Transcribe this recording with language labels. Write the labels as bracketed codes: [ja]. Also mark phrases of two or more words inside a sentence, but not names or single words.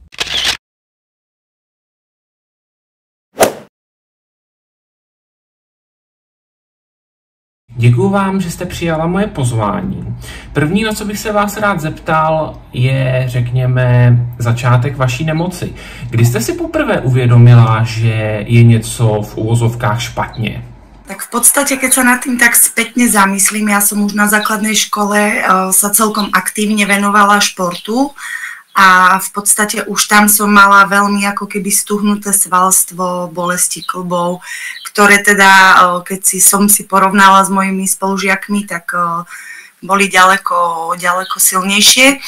[cs] Děkuji vám, že jste přijala moje pozvání. První, na co bych se vás rád zeptal, je, řekněme, začátek vaší nemoci. Kdy jste si poprvé uvědomila, že je něco v uvozovkách špatně? [sk] Tak v podstate, keď sa nad tým tak spätne zamyslím, ja som už na základnej škole sa celkom aktívne venovala športu a v podstate už tam som mala veľmi ako keby stuhnuté svalstvo, bolesti klbov, ktoré teda, keď som si porovnala s mojimi spolužiakmi, tak boli ďaleko silnejšie.